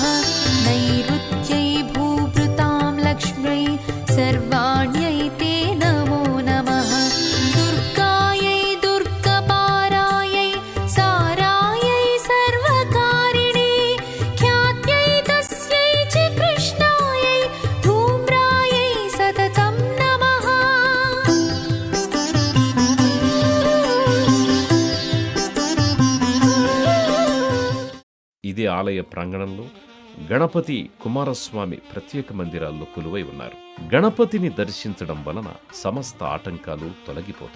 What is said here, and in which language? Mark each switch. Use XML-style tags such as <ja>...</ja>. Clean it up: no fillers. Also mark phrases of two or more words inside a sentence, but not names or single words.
<sa>नैऋत्यै भूभृतां लक्ष्म्यै सर्वाण्यै ते नमो नमः दुर्गायै दुर्गपारायै सारायै सर्वकारिणे ख्यात्यै तस्यै च कृष्णायै धूम्रायै सततं नमः</sa> <te>ఇదే ఆలయ ప్రాంగణంలో గణపతి కుమారస్వామి ప్రత్యేక మందిరాల్లో కొలువై ఉన్నారు. గణపతిని దర్శించడం వలన సమస్త ఆటంకాలు తొలగిపోతాయి.</te>